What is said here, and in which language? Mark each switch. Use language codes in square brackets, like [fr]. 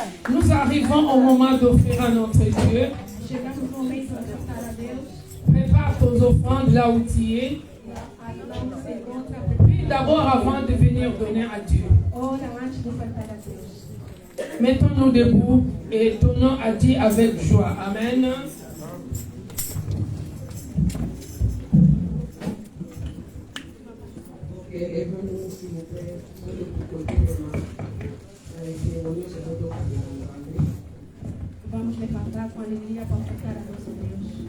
[fr] Nous arrivons au moment d'offrir à notre Dieu. [pt] Chegamos no momento de ofertar a Deus. [fr] Prépare tes offrandes là où tu es. [pt] Lá onde você encontra, [fr] Prie d'abord avant de venir donner à Dieu. [pt] ora antes de ofertar a Deus. [fr] Mettons-nous debout et donnons à Dieu avec joie. Amen. Lève-nous, s'il vous plaît, sur le côté de ma. Les cérémonies, c'est votre côté. [pt] Vamos levantar com alegria para ofertar a nosso Deus.